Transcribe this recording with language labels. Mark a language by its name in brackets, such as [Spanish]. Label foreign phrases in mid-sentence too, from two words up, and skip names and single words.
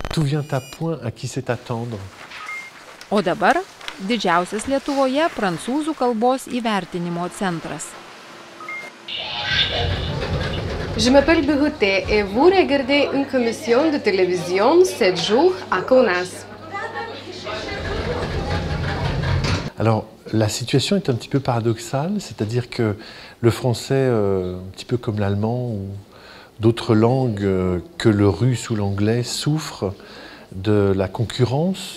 [French] tout vient à point, à qui sait attendre. [Lithuanian] O dabar didžiausias Lietuvoje prancūzų kalbos įvertinimo centras. [French] Je m'appelle Birutė et vous regardez une commission de télévision 7 jours à Kaunas. Alors, la situation est un petit peu paradoxale, c'est-à-dire que le français, un petit peu comme l'allemand ou d'autres langues que le russe ou l'anglais, souffrent de la concurrence.